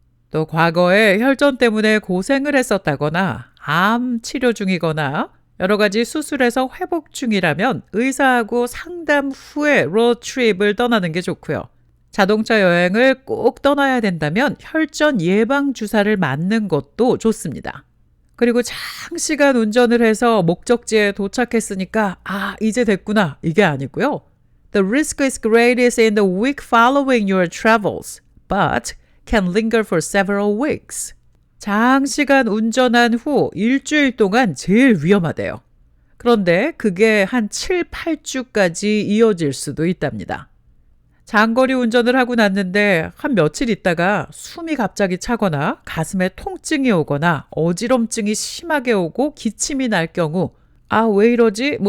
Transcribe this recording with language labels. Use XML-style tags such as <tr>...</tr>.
<ko>또 과거에 혈전 때문에 고생을 했었다거나 암 치료 중이거나 여러 가지 수술에서 회복 중이라면 의사하고 상담 후에 로드트립을 떠나는 게 좋고요. 자동차 여행을 꼭 떠나야 된다면 혈전 예방 주사를 맞는 것도 좋습니다. 그리고 장시간 운전을 해서 목적지에 도착했으니까 이제 됐구나 이게 아니고요.</ko> <en>The risk is greatest in the week following your travels, but can linger for several weeks.</en> <ko>장시간 운전한 후 일주일 동안 제일 위험하대요. 그런데 그게 한 7, 8주까지 이어질 수도 있답니다. 장거리 운전을 하고 났는데 한 며칠 있다가 숨이 갑자기 차거나 가슴에 통증이 오거나 어지럼증이 심하게 오고 기침이 날 경우 왜 이러지?</ko>